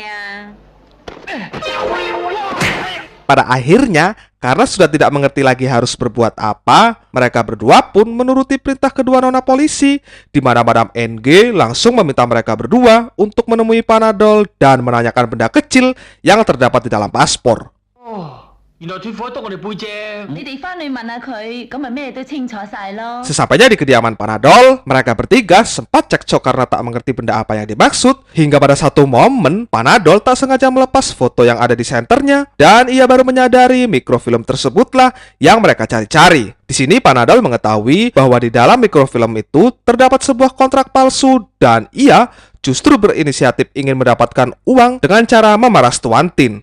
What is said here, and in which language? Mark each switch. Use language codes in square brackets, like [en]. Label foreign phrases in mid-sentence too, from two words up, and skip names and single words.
[id] Pada akhirnya, karena sudah tidak mengerti lagi harus berbuat apa, mereka berdua pun menuruti perintah kedua nona polisi, di mana Madam NG langsung meminta mereka berdua untuk menemui Panadol dan menanyakan benda kecil yang terdapat di dalam paspor. [yue] 原來脱火篤我哋背脊。你哋翻去問下佢，咁咪咩都清楚晒咯。 [id] Sesampainya di kediaman Panadol, mereka bertiga sempat cekcok karena tak mengerti benda apa yang dimaksud, hingga pada satu momen Panadol tak sengaja melepas foto yang ada di senternya dan ia baru menyadari mikrofilm tersebutlah yang mereka cari-cari. Di sini Panadol mengetahui bahwa di dalam mikrofilm itu terdapat sebuah kontrak palsu dan ia justru berinisiatif ingin mendapatkan uang dengan cara memeras Tuan Tin.